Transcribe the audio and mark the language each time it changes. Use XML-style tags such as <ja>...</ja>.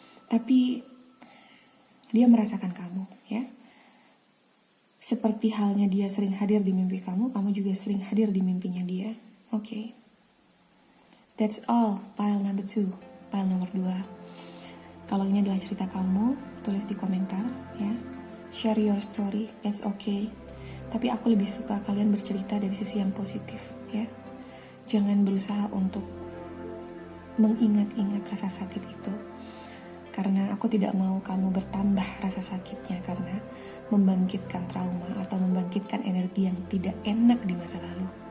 <id>Tapi dia merasakan kamu, ya. Seperti halnya dia sering hadir di mimpi kamu, kamu juga sering hadir di mimpinya dia. Oke.</id> <en>That's all, pile number 2,</en> <id>pile nomor 2. Kalau ini adalah cerita kamu, tulis di komentar, ya.</id> <en>Share your story, that's okay.</en> <id>Tapi aku lebih suka kalian bercerita dari sisi yang positif, ya. Jangan berusaha untuk mengingat-ingat rasa sakit itu. Karena aku tidak mau kamu bertambah rasa sakitnya karena membangkitkan trauma atau membangkitkan energi yang tidak enak di masa lalu.</id>